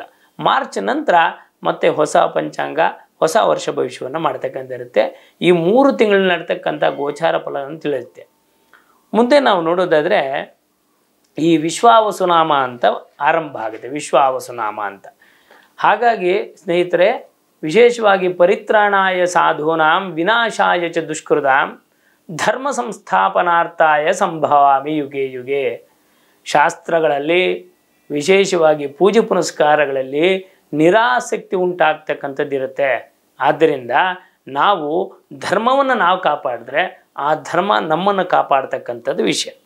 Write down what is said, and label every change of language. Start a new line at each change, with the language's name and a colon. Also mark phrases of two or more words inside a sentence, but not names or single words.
Kannada: ಮಾರ್ಚ್ ನಂತರ ಮತ್ತೆ ಹೊಸ ಪಂಚಾಂಗ, ಹೊಸ ವರ್ಷ ಭವಿಷ್ಯವನ್ನು ಮಾಡ್ತಕ್ಕಂಥ ಇರುತ್ತೆ. ಈ 3 ತಿಂಗಳು ನಡ್ತಕ್ಕಂಥ ಗೋಚಾರ ಫಲವನ್ನು ತಿಳಿಯುತ್ತೆ. ಮುಂದೆ ನಾವು ನೋಡೋದಾದರೆ ಈ ವಿಶ್ವಾವಸುನಾಮ ಅಂತ ಆರಂಭ ಆಗುತ್ತೆ, ವಿಶ್ವಾವಸುನಾಮ ಅಂತ. ಹಾಗಾಗಿ ಸ್ನೇಹಿತರೆ, ವಿಶೇಷವಾಗಿ
Sanskrit: ಪರಿತ್ರಾಣಾಯ ಸಾಧೂನಾಂ ವಿನಾಶಾಯ ಚ ದುಷ್ಕೃತಾಂ ಧರ್ಮ ಸಂಸ್ಥಾಪನಾರ್ಥಾಯ ಸಂಭವಾಮಿ ಯುಗೆ ಯುಗೆ.
Kannada: ಶಾಸ್ತ್ರಗಳಲ್ಲಿ ವಿಶೇಷವಾಗಿ ಪೂಜೆ ಪುನಸ್ಕಾರಗಳಲ್ಲಿ ನಿರಾಸಕ್ತಿ ಉಂಟಾಗ್ತಕ್ಕಂಥದ್ದು ಇರುತ್ತೆ. ಆದ್ದರಿಂದ ನಾವು ಧರ್ಮವನ್ನು ನಾವು ಕಾಪಾಡಿದ್ರೆ ಆ ಧರ್ಮ ನಮ್ಮನ್ನು ಕಾಪಾಡ್ತಕ್ಕಂಥದ್ದು ವಿಷಯ.